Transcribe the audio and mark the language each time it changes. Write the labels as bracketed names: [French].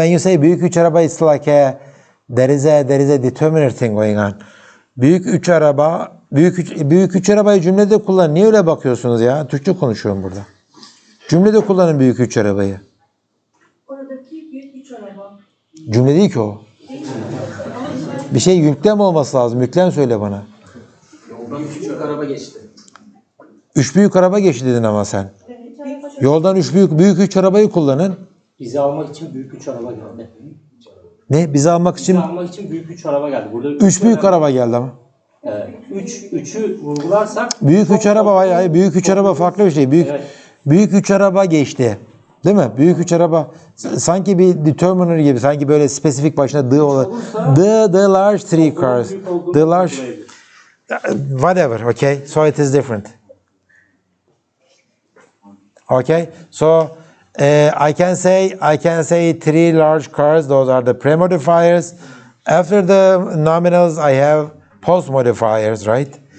[English] When you say [Turkish] büyük üç araba, [English] it's like there is a determiner thing going on. [Turkish] Büyük üç araba, büyük üç arabayı cümlede kullan. Niye öyle bakıyorsunuz ya? Türkçe konuşuyorum burada. Cümlede kullanın büyük üç arabayı. Oradaki büyük üç araba. Cümle değil ki o. Bir şey yüklem olması lazım. Yüklem söyle bana. Yoldan küçük araba geçti. Üç büyük araba geçti dedin ama sen. Yoldan büyük üç arabayı kullanın. Bizi almak için büyük 3 araba geldi. Ne? Bizi almak için Bizi almak için büyük 3 araba geldi. Burada üç büyük araba geldi ama. 3'ü vurgularsak Büyük üç araba, hayır, büyük üç araba farklı bir şey. Büyük üç araba geçti. Değil mi? Büyük üç araba sanki bir determiner gibi, sanki böyle spesifik başına [English] the large three cars. The large whatever, okay? So it is different. Okay? So I can say three large cars, those are the pre-modifiers. After the nominals I have post modifiers, right?